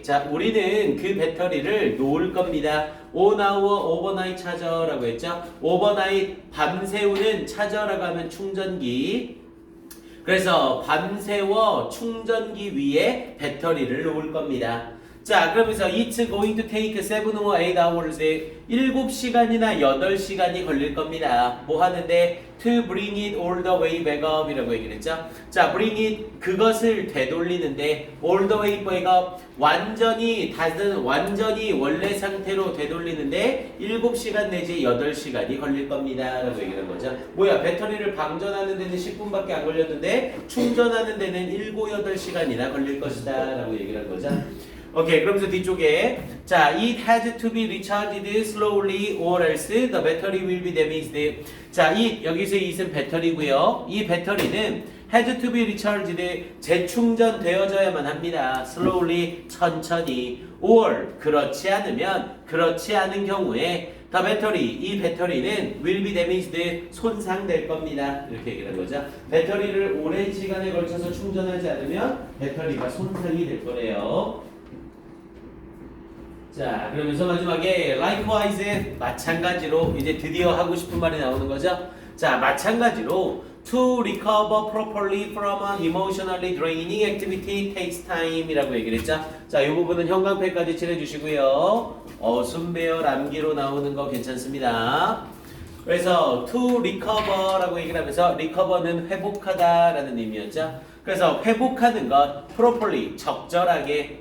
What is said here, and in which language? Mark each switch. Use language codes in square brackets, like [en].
[ko] 자, 우리는 그 배터리를 놓을 겁니다. [en] On our overnight charger [ko] 라고 했죠. overnight, 밤새우는 charger라고 하면 충전기. 그래서 밤새워 충전기 위에 배터리를 놓을 겁니다. 자, 그러면서 [en] it's going to take 7 or 8 hours. [ko] 7시간이나 8시간이 걸릴 겁니다. 뭐 하는데? [en] To bring it all the way back up [ko] 이라고 얘기를 했죠. 자, bring it, 그것을 되돌리는데 [en] all the way back up, [ko] 완전히 원래 상태로 되돌리는데 7시간 내지 8시간이 걸릴 겁니다. 라고 얘기를 한 거죠. 뭐야, 배터리를 방전하는 데는 10분밖에 안 걸렸는데 충전하는 데는 7, 8시간이나 걸릴 것이다. 라고 얘기를 한 거죠. 오케이, 그러면서 뒤쪽에 자, [en] it has to be recharged slowly or else the battery will be damaged. [ko] 자, 여기서 it은 배터리고요. 이 배터리는 has to be recharged, 재충전되어져야만 합니다. slowly, 천천히. or, 그렇지 않은 경우에 the battery, 이 배터리는 will be damaged, 손상될 겁니다. 이렇게 얘기하는 거죠. 배터리를 오랜 시간에 걸쳐서 충전하지 않으면 배터리가 손상이 될 거래요. 자, 그러면서 마지막에 likewise, 마찬가지로 이제 드디어 하고 싶은 말이 나오는 거죠. 자, 마찬가지로 [en] to recover properly from an emotionally draining activity takes time [ko] 이라고 얘기를 했죠. 자, 이 부분은 형광펜까지 칠해주시고요. 순배열 암기로 나오는 거 괜찮습니다. 그래서 to recover라고 얘기를 하면서 recover는 회복하다라는 의미였죠. 그래서 회복하는 것, properly, 적절하게.